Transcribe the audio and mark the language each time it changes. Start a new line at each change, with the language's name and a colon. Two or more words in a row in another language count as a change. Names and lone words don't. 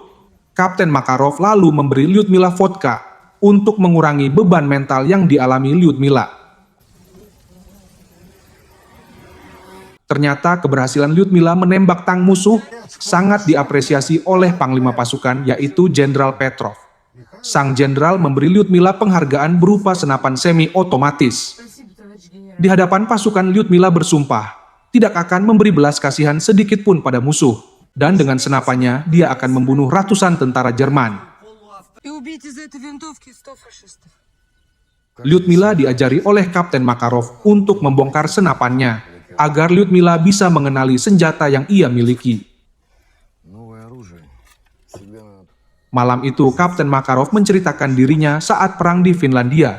Indonesian: Kapten Makarov lalu memberi Lyudmila vodka untuk mengurangi beban mental yang dialami Lyudmila. Ternyata keberhasilan Lyudmila menembak tank musuh sangat diapresiasi oleh panglima pasukan, yaitu Jenderal Petrov. Sang jenderal memberi Lyudmila penghargaan berupa senapan semi-otomatis.
Russian: Спасибо, товарищ генерал.
Indonesian: Di hadapan pasukan, Lyudmila bersumpah tidak akan memberi belas kasihan sedikit pun pada musuh, dan dengan senapannya dia akan membunuh ratusan tentara Jerman.
Russian: И убить из этой винтовки 100 фашистов.
Indonesian: Lyudmila diajari oleh Kapten Makarov untuk membongkar senapannya, agar Lyudmila bisa mengenali senjata yang ia miliki. Malam itu, Kapten Makarov menceritakan dirinya saat perang di Finlandia.